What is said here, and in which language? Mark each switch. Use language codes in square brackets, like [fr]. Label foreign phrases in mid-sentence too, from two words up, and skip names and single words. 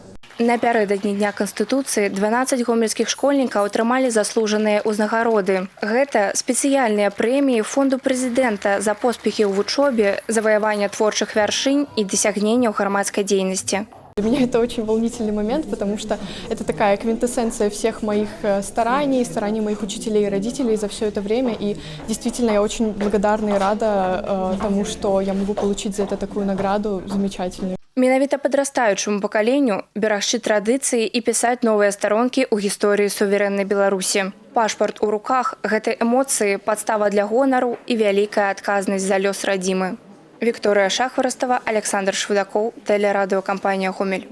[be] Напярэдадні Дня Канстытуцыі 12 гомельскіх школьнікаў атрымалі заслужаныя ўзнагароды. Гэта спецыяльныя прэміі фонду прэзідэнта за поспехі ў вучобе, заваяванне творчых вяршынь і дасягненняў грамадскай дзейнасці. [ru] Для меня это очень волнительный момент, потому что это такая квинтэссенция всех моих стараний моих учителей и родителей за все это время. И действительно я очень благодарна и рада тому, что я могу получить за это такую награду замечательную. [be] Менавіта падрастаючаму пакаленню берагчы традыцыі і пісаць новыя старонкі ў гісторыі суверэннай Беларусі. Пашпарт у руках – гэта эмоцыі, падстава для гонару і вялікая адказнасць за лёс радзімы. Вікторыя Шахварстава, Александр Швыдакоў, тэлерадыёкампанія «Гомель».